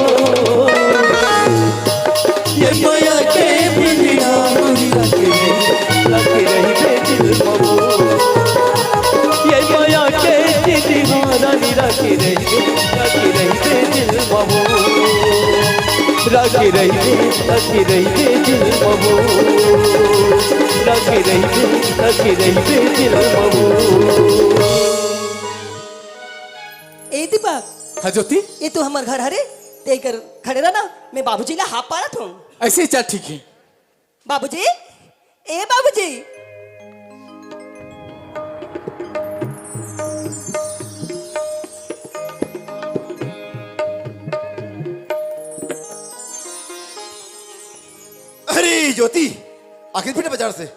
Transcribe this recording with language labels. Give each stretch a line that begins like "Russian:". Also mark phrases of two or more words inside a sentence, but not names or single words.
Chhattisgarhi: ये माया के बिना गोरी राखे रहिबे दिल मबू ये माया के दीवाना राखे रहिबे दिल मबू राखे रहिबे दिल मबू राखे रहिबे दिल मबू ए दीपक हाँ ज्योति ये तो हमार घर हरे ते कर खड़े रहा ना मैं बाबूजी ला हाथ पारत हूँ ऐसे ही चल ठीक है बाबूजी ए बाबूजी अरे ज्योति आखिर फिर बाजार से